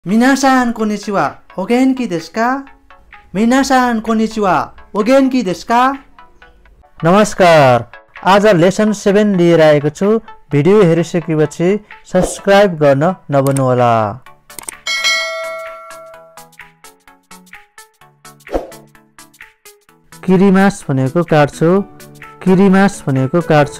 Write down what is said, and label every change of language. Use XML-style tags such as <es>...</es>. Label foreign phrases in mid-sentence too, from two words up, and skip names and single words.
<ja>みなさん こんにちは お元気 ですか? みなさん こんにちは お元気 ですか? मिनासान कोनिचिवा ओगेनकी देशु का?</ja> <ne>नमस्कार, आज लेसन 7 लिएर आएको छु। भिडियो हेरिसकेपछि सब्स्क्राइब गर्न नभुल्नुहोला। किरिमास भनेको काट्छु, किरिमास भनेको काट्छु।</ne>